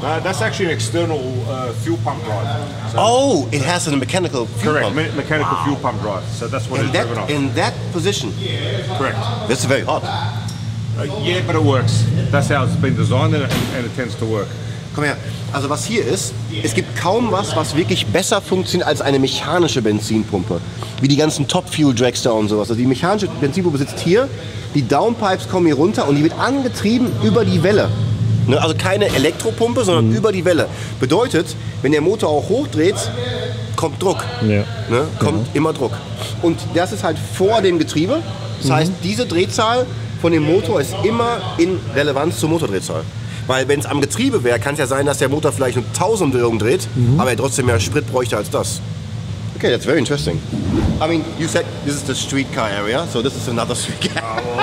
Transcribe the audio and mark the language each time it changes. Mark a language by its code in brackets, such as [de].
[en] That's actually an external fuel pump drive. So Oh, it has a mechanical fuel correct, pump. mechanical fuel pump drive. So that's what it's driven off. In that position? Correct. That's very hot. Yeah, but it works. That's how it's been designed, and it tends to work. [de] Komm her. Also was hier ist, es gibt kaum was wirklich besser funktioniert als eine mechanische Benzinpumpe. Wie die ganzen Top-Fuel-Dragster und sowas. Also die mechanische Benzinpumpe sitzt hier, die Downpipes kommen hier runter und die wird angetrieben über die Welle. Ne? Also keine Elektropumpe, sondern über die Welle. Bedeutet, wenn der Motor auch hochdreht, kommt Druck. Ja. Ne? Kommt immer Druck. Und das ist halt vor dem Getriebe. Das heißt, diese Drehzahl von dem Motor ist immer in Relevanz zur Motordrehzahl. Weil wenn es am Getriebe wäre, kann es ja sein, dass der Motor vielleicht nur 1000 Umdrehungen dreht, aber er trotzdem mehr Sprit bräuchte als das. [en] Okay, that's very interesting. I mean, you said this is the street car area, so this is another street car.